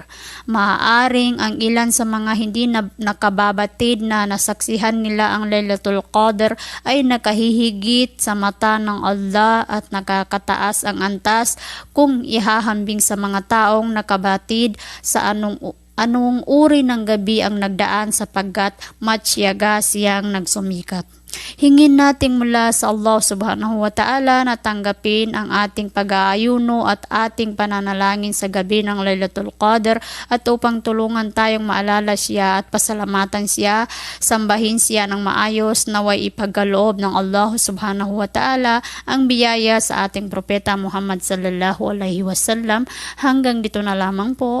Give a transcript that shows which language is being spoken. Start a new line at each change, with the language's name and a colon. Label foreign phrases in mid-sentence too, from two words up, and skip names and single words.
Filipino: Maaaring ang ilan sa mga hindi nakababatid na nasaksihan nila ang Laylatul Qadr ay nakahihigit sa mata ng Allah at nakakataas ang antas kung ihahambing sa mga taong nakabatid sa anong uri ng gabi ang nagdaan sapagkat matyaga siyang nagsumikap. Hingin nating mula sa Allah
Arabic: سبحانه وتعالى
Filipino: na tanggapin ang ating pag-aayuno at ating pananalangin sa gabi ng Laylatul Qadr at upang tulungan tayong maalala siya at pasalamatan siya, sambahin siya ng maayos, naway ipagkaloob ng Allah
Arabic: سبحانه وتعالى
Filipino: ang biyaya sa ating propeta Muhammad
Arabic: صلى الله عليه وسلم.
Filipino: Hanggang dito na lamang po.